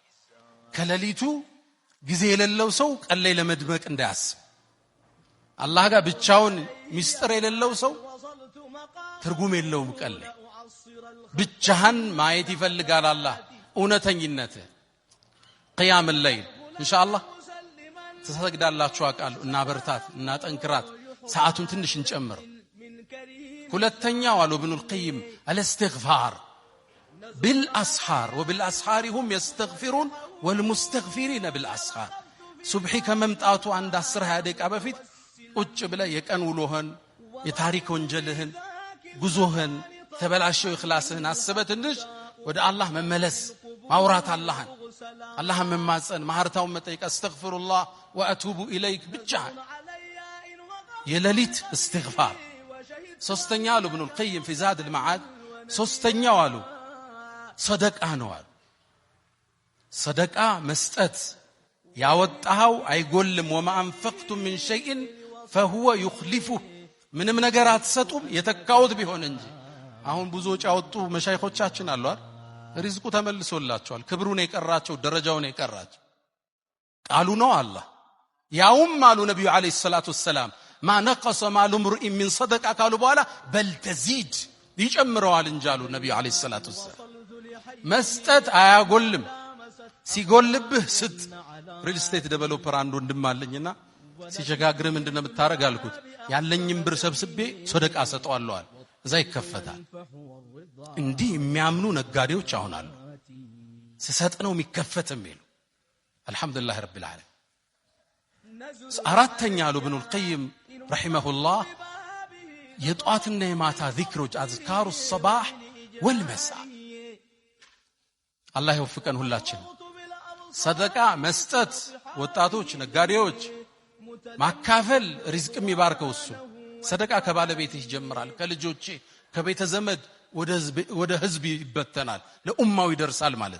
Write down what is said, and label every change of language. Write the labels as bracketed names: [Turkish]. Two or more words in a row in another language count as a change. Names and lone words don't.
[Amharic] ከሌሊቱ ጊዜ የሌለው ሰው ቀን ላይ ለመድመቅ እንዳያስብ። አላህ ጋር ብቻውን ሚስጥር የሌለው ሰው ትርጉም የለውም። ቀን ላይ ብቻህን ማየት ይፈልጋል አላህ እውነተኝነት። [Arabic] قيام الليل [Amharic] ኢንሻአላህ ተሰግዳላችሁ አቃሉ እና በርታት እና ጠንክራት ሰዓቱን ትንሽ እንጨምር። ሁለተኛው አሉ ኢብኑል ቀይም አልእስትግፋር [Arabic] بالأسحار وبالأسحار هم يستغفرون والمستغفرين [Amharic] بالأسحار ሱብሒ ከመምጣቱ አንድ 10 ደቂቃ በፊት ቁጭ ብለ የቀን ውሎህን የታሪክ ወንጀልህን ጉዞህን ተበላሸው ኢኽላስህን አስበት እንጂ ወደ አላህ መመለስ ማውራት አላህን መማጸን ማህርታውን መጠየቅ [Arabic] أستغفر الله وأتوب إليك [Amharic] ብቻ የሌሊት እስትግፋር። ሶስተኛ አሉ ኢብኑል ቀይም في زاد المعاد ሶስተኛው አሉ ሰደቃ ነው አሉ። ሰደቃ መስጠት ያወጣው አይጎልም። [Arabic] وما انفقتم من شيء فهو يخلفه [Amharic] ምንም ነገር አትሰጡም የተካውት ቢሆን እንጂ። አሁን ብዙዎች ያወጡ መሻይኾቻችን አሉ አይደል ሪዝቁ ተመልሶላቸዋል። ክብሩን የቀራቸው ደረጃውን የቀራቸው ቃሉ ነው አላህ ያውም አሉ ነብዩ [Arabic] عليه الصلاة والسلام ما نقص مال امرئ من صدقه قالوا [Amharic] በኋላ [Arabic] بل تزيد [Amharic] ይጨምረዋል እንጂ አሉ ነብዩ [Arabic] عليه الصلاة والسلام። [Amharic] መስጠት አያጎልም። ሲጎልብህ ስጥ። [English] real estate developer [Amharic] አንዱ እንደማለኝና ሲቸጋግር ምንድነው የምታረግ አልኩት። ያለኝም ብር ሰብስቤ ሰደቃ ሰጠዋለሁ አለ። እዛ ይከፈታል። እንዲህ የሚያምኑ ነጋዴዎች አሁን አሉ። ሲሰጥ ነው የሚከፈተም ይሉ [Arabic] الحمد لله رب العالمين። [Amharic] አራተኛ አሉ ኢብኑል ቀይም ረሂመሁላህ የጧትና የማታ ዚክሮች [Arabic] أذكار الصباح والمساء [Amharic] አላህ ይወፍቀን ሁላችን። ሰደቃ መስጠት ወጣቶች ነጋዴዎች ማካፈል ሪዝቅም ይባርከው እሱ ሰደቃ ከባለቤት ይጀምራል ከልጆቼ ከቤተ ዘመድ ወደ ህዝብ ይበተናል ለኡማው ይደርሳል ማለት